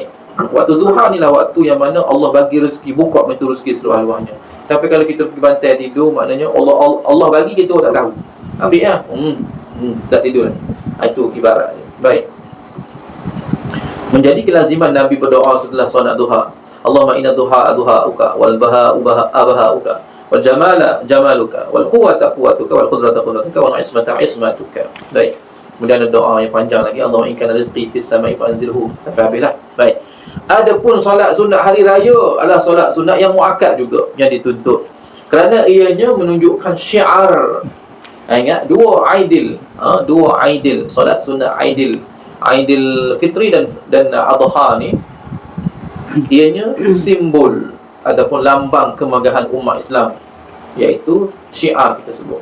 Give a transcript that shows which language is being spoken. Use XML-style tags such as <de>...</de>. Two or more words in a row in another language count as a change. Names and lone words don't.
<ms>Waktu duha ni lah waktu yang mana Allah bagi rezeki, buka pintu rezeki seluah-luahnya. Tapi kalau kita pergi bantai tidur, maknanya Allah bagi, kita tak tahu. Ambil lah, tak tidur. Itu ibarat. Baik. Menjadi kelaziman Nabi berdoa setelah solat duha.</ms> <ar>اللهم إن ضحاءك وبهاءك والجمال جمالك والقوة قوتك والقدرة قدرتك والعصمة عصمتك.</ar> <ms>Baik. Kemudian ada doa yang panjang lagi,</ms> <ar>اللهم إن كان رزقي في السماء فأنزله,</ar> <ms>sampai habislah. Baik. Adapun solat sunat hari raya adalah solat sunat yang muakkad juga, yang dituntut. Kerana ianya menunjukkan syiar. Ingat, dua aidil, solat sunat aidil fitri dan adha ni, ianya simbol ataupun lambang kemegahan umat Islam, iaitu syiar kita sebut.</ms>